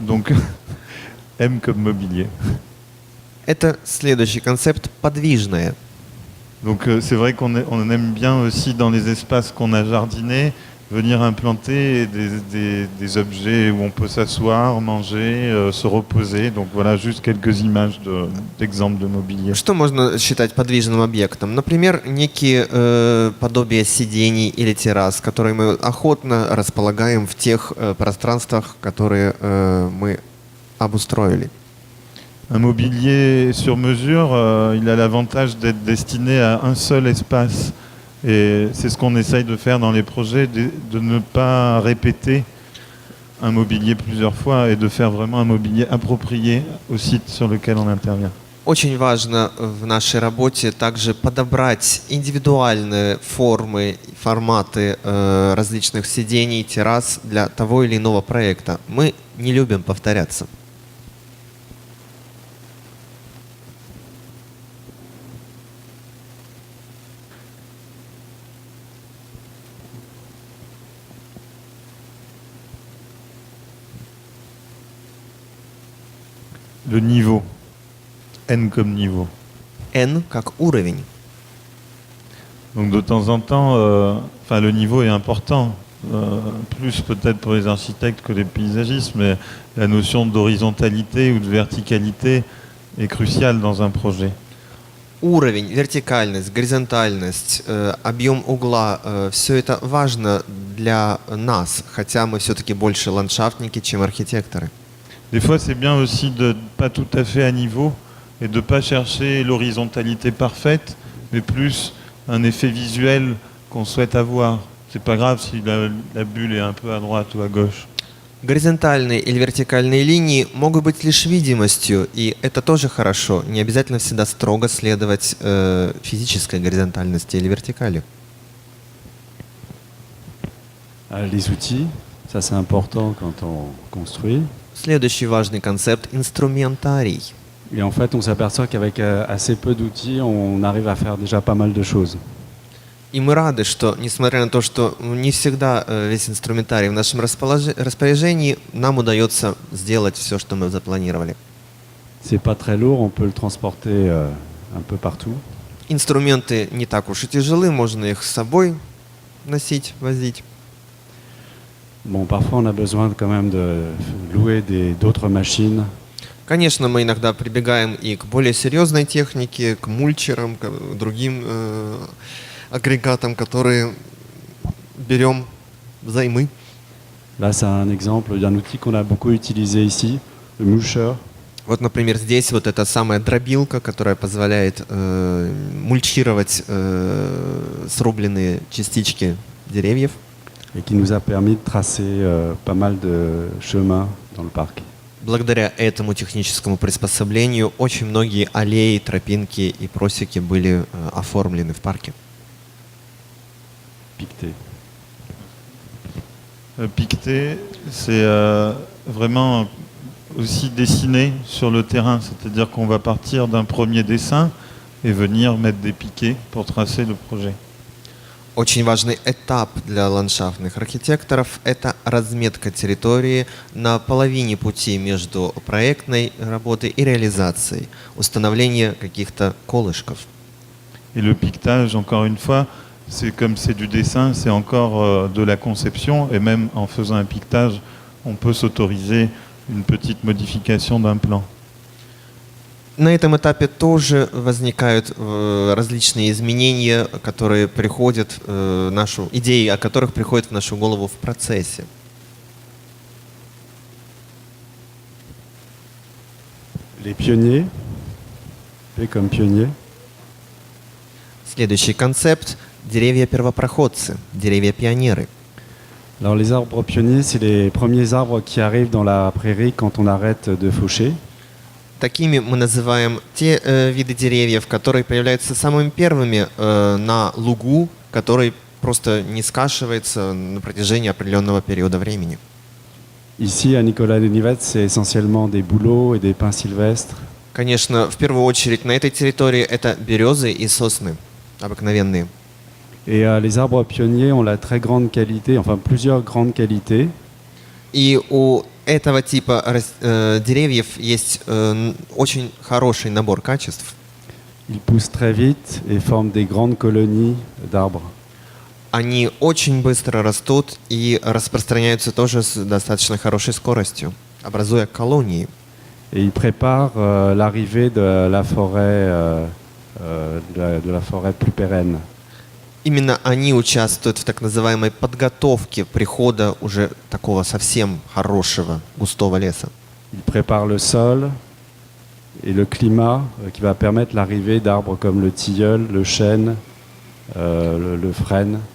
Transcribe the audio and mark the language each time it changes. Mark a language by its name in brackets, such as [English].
[French] Donc, M comme mobilier. [Russian] Это следующий концепт — подвижное. [French] Donc c'est vrai on aime bien aussi dans les espaces qu'on a jardinés venir implanter des objets où on peut s'asseoir, manger, se reposer. Donc voilà, juste quelques images d'exemples de mobilier. [Russian] Что можно считать подвижным объектом? Например, некие подобия сидений или террас, которые мы охотно располагаем в тех пространствах, которые мы обустроили. [French] Un mobilier sur mesure, il a l'avantage d'être destiné à un seul espace. Et c'est ce qu'on essaye de faire dans les projets, de ne pas répéter un mobilier plusieurs fois et de faire vraiment un mobilier approprié au site sur lequel on intervient. [Russian] Очень важно в нашей работе также подобрать индивидуальные формы, форматы различных сидений, террас для того или иного проекта. Мы не любим повторяться. [French] Le niveau, N comme niveau. [Russian] N как уровень. [French] Donc de temps en temps, le niveau est important, plus peut-être pour les architectes que les paysagistes, mais la notion d'horizontalité ou de verticalité est cruciale dans un projet. [Russian] Уровень, вертикальность, горизонтальность, объем угла, все это важно для нас, хотя мы все-таки больше ландшафтники, чем архитекторы. [French] Des fois, c'est bien aussi de pas tout à fait à niveau et de pas chercher l'horizontalité parfaite, mais plus un effet visuel qu'on souhaite avoir. C'est pas grave si la bulle est un peu à droite ou à gauche. [Russian] Горизонтальные или вертикальные линии могут быть лишь видимостью, и это тоже хорошо. Не обязательно всегда строго следовать физической горизонтальности или вертикали. [French] Les outils, ça c'est important quand on construit. [Russian] Следующий важный концепт — инструментарий. [French] Et en fait, on s'aperçoit qu'avec assez peu d'outils, on arrive à faire déjà pas mal de choses. [Russian] И мы рады, что, несмотря на то, что не всегда весь инструментарий в нашем распоряжении, нам удается сделать все, что мы запланировали. [French] C'est pas très lourd, on peut le transporter un peu partout. [Russian] Инструменты не так уж и тяжелы, можно их с собой носить, возить. [French] Bon, parfois on a besoin quand même de louer d'autres machines. [Russian] Конечно, мы иногда прибегаем и к более серьезной технике, к мульчерам, к другим агрегатам, которые берем взаймы. [French] Là, c'est un exemple d'un outil qu'on a beaucoup utilisé ici, le mulcher. [Russian] Вот, например, здесь вот эта самая дробилка, которая позволяет мульчировать срубленные частички деревьев. [French] Et qui nous a permis de tracer pas mal de chemins dans le parc. [Russian] Благодаря этому техническому приспособлению очень многие аллеи, тропинки и просеки были оформлены в парке. [French] Piqueté. Piqueté, c'est vraiment aussi dessiner sur le terrain, c'est-à-dire qu'on va partir d'un premier dessin et venir mettre des piquets pour tracer le projet. [Russian] Очень важный этап для ландшафтных архитекторов — это разметка территории на половине пути между проектной работой и реализацией, установление каких-то колышков. [French] Et le piquetage, encore une fois, c'est comme c'est du dessin, c'est encore de la conception, et même en faisant un piquetage, on peut s'autoriser une petite modification d'un plan. [Russian] На этом этапе тоже возникают различные изменения, которые приходят идеи, о которых приходят в нашу голову в процессе. [French] Les pionniers, P comme pionnier. [Russian] Следующий концепт — деревья-первопроходцы, деревья-пионеры. [French] Alors les arbres pionniers, c'est les premiers arbres qui arrivent dans la prairie quand on arrête de faucher. [Russian] Такими мы называем те виды деревьев, которые появляются самыми первыми на лугу, который просто не скашивается на протяжении определенного периода времени. [French] Ici, à Nicolas-les-Nivets, c'est essentiellement des bouleaux et des pins sylvestres. [Russian] Конечно, в первую очередь на этой территории это березы и сосны обыкновенные. [French] Et les arbres pionniers ont la très grande qualité, enfin plusieurs grandes qualités. [Russian] И у этого типа деревьев есть очень хороший набор качеств. [French] Ils poussent très vite et forment des grandes colonies d'arbres. [Russian] Они очень быстро растут и распространяются тоже с достаточно хорошей скоростью, образуя колонии. [French] Et ils préparent l'arrivée de la forêt, de la forêt plus pérenne. [Russian] Именно они участвуют в так называемой подготовке прихода уже такого совсем хорошего густого леса. [French] Ils préparent le sol et le climat qui va permettre l'arrivée d'arbres comme le tilleul, le chêne, le frêne.